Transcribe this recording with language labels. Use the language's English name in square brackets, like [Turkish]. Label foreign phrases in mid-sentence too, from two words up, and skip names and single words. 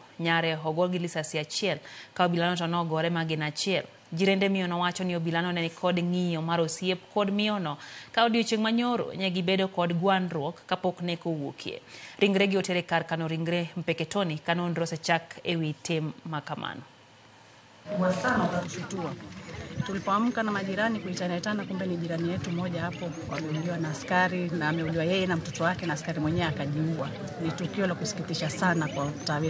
[Luo (Kenya and Tanzania)] Nyare ogo gi lisasi achiel ka obilano to nogore magina achiel. Jirende miyono wacho ni obilano ne kod ng'iyo mar osiep kod miyono ka odiochieng' manyoro ne gibedo kod gwandruok kapok neko wuokie. Ringre gi otere kar kano ringre Mpeketoni ka nonro osechak ewi tim makamano. [Swahili] Tulipoamka na majirani kuitanetana, kumbe ni jirani yetu mmoja hapo wameuliwa na askari, na ameuliwa yeye na mtoto wake na askari mwenyewe akajiua. Ni tukio la kusikitisha sana kwa tawi